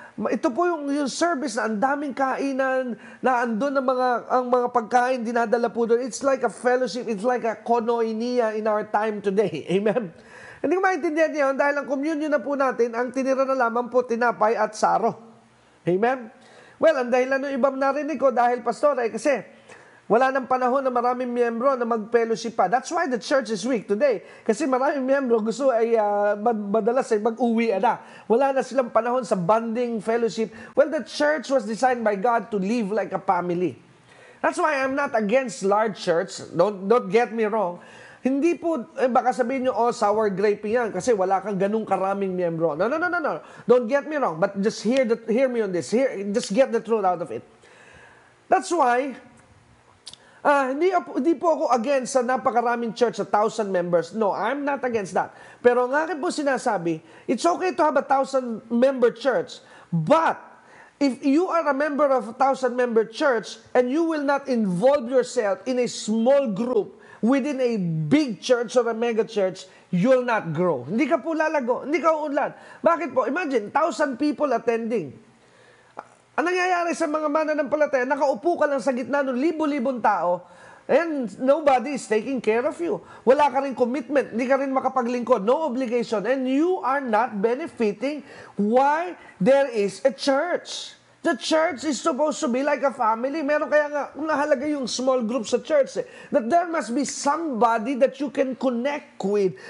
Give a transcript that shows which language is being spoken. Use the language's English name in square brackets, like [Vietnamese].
[Filipino] Ito po yung service na ang daming kainan, na andun ang mga pagkain dinadala po doon. [English] It's like a fellowship, it's like a koinonia in our time today. Amen? [Filipino] Hindi ko maintindihan niyo dahil ang communion na po natin, ang tinira na lamang po tinapay at saro. Amen? Well, ang dahilan ng ibang narinig ko dahil pastor ay kasi wala nang panahon na maraming miyembro na mag-fellowship pa. [English] That's why the church is weak today. [Filipino] Kasi maraming miyembro gusto ay madalas ay mag-uwi na. Wala na silang panahon sa bonding, fellowship. [English] Well, the church was designed by God to live like a family. That's why I'm not against large church. Don't get me wrong. [Filipino] Hindi po, baka sabihin nyo, sour grape yan kasi wala kang ganung karaming miyembro. [English] No. Don't get me wrong. But just hear me on this. Just get the truth out of it. That's why, [Filipino] hindi po ako against sa napakaraming church, [English] 1,000 members. No, I'm not against that. [Filipino] Pero ang akin po sinasabi, [English] it's okay to have 1,000-member church. But, if you are a member of a 1,000-member church and you will not involve yourself in a small group within a big church or a mega church, you'll not grow. [Filipino] Hindi ka po lalago, hindi ka uunlad. Bakit po? Imagine, 1,000 people attending. Ang nangyayari sa mga mananampalataya, nakaupo ka lang sa gitna ng libo-libong tao [English] and nobody is taking care of you. [Filipino] Wala ka rin commitment, hindi ka rin makapaglingkod, [English] no obligation, and you are not benefiting why there is a church. The church is supposed to be like a family. [Filipino] Meron kaya nga, nahalaga yung small group sa church. [English] That there must be somebody that you can connect with.